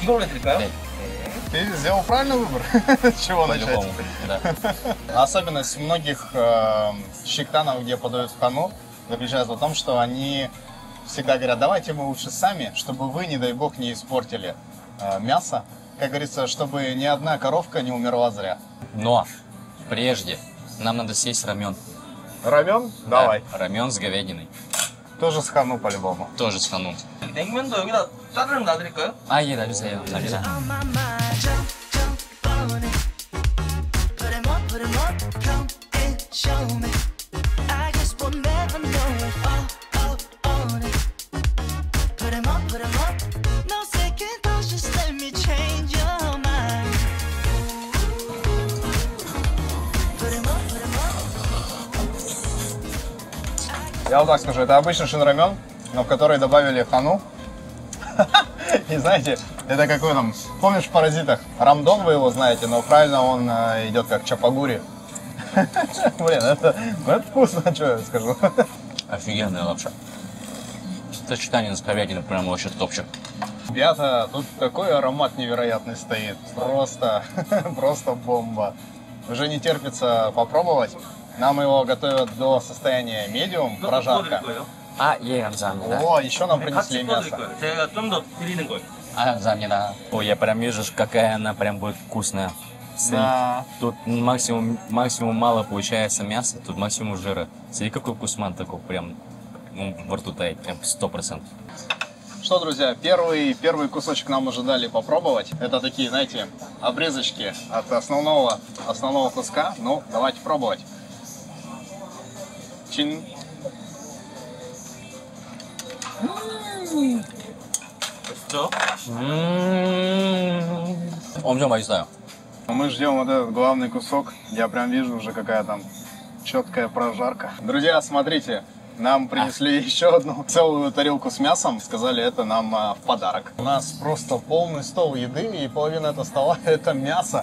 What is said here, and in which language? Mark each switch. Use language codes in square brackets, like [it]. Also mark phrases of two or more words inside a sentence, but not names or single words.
[ko] 이걸로 해드릴까요? 네. [ru] Ты сделал правильный выбор. С чего начать? По-любому. Да. Особенность многих щектанов, где подают в хану, заключается в том, что они всегда говорят, давайте мы лучше сами, чтобы вы, не дай бог, не испортили мясо. Как говорится, чтобы ни одна коровка не умерла зря. Но прежде нам надо съесть рамен. Рамен? Давай. Да, рамен с говядиной. Тоже с хану по-любому. Тоже с хану. [ko] 냉면도 여기다 짜르륵 놔드릴까요? 아, 예, 놔주세요. 감사합니다. [en] on my mind, jump on it. Put 'em up, come and show me. I guess we'll never know it. On it. Put 'em up, no second thoughts, just let me change your mind. Put 'em up. [ru] Я вот так скажу, это обычный шинрамен, но в который добавили хану. И знаете, Это какой там, помнишь в «Паразитах»? Рамдон, вы его знаете, но правильно он идет как чапагури. Блин, это вкусно, что я скажу. Офигенная лапша. Сочетание с говядиной прям вообще топчик. Ребята, тут такой аромат невероятный стоит. Просто, просто бомба. Уже не терпится попробовать. Нам его готовят до состояния медиум, прожарка. [ko] А, 감사합니다. [ru] О, еще нам принесли [ko] 같이 꺼드릴 [ru] мясо. [ko] 거예요. 제가 좀 더 드리는 거예요. 감사합니다. [ru] Ой, я прям вижу, какая она прям будет вкусная. Да. Тут максимум мало получается мяса, тут максимум жира. Смотри, какой вкусман такой прям во рту тает, прям 100%. Что, друзья, первый кусочек нам уже дали попробовать. Это такие, знаете, обрезочки от основного куска. Ну, давайте пробовать. Чин. 그렇죠? 엄청 맛있어요. Мы ждем вот этот главный кусок. Я прям вижу уже какая там четкая прожарка. Друзья, смотрите, нам принесли еще одну целую тарелку с мясом. Сказали, это нам в подарок. У нас просто полный стол еды, и половина этого стола это мясо.